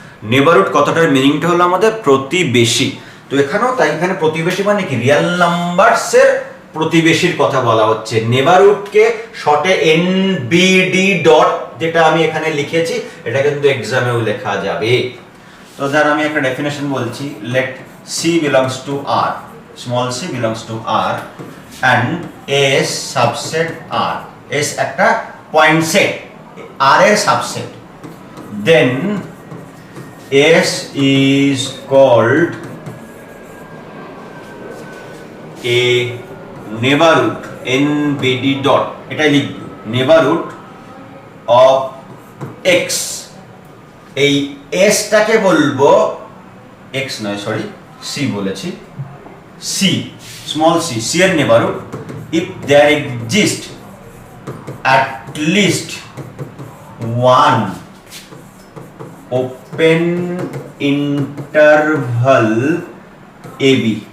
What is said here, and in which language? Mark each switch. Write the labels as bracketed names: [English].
[Bangla] Neighbourhood কথাটার মিনিংটা হলো আমাদের প্রতিবেশী। তো এখানেও তাই, এখানে প্রতিবেশী মানে কি? রিয়েল নাম্বারসের প্রতিবেশীর কথা বলা হচ্ছে। নেবারহুডকে শর্টে এনবিডি ডট যেটা আমি এখানে লিখেছি এটা কিন্তু এক্সামেও লেখা যাবে। তো ধর আমি একটা ডেফিনেশন বলছি, [English] let C belongs to R, small c belongs to R and S subset R, [Bangla] S একটা পয়েন্ট সেট, R এর subset, [English] then S is called a neighborhood, NBD dot, [Bangla] এটাই লিখব, [English] neighborhood of X। [Bangla] এই S টাকে বলবো X নয়, sorry C বলেছি, C, small c, C এর neighborhood [English] if there exists at least one open interval AB,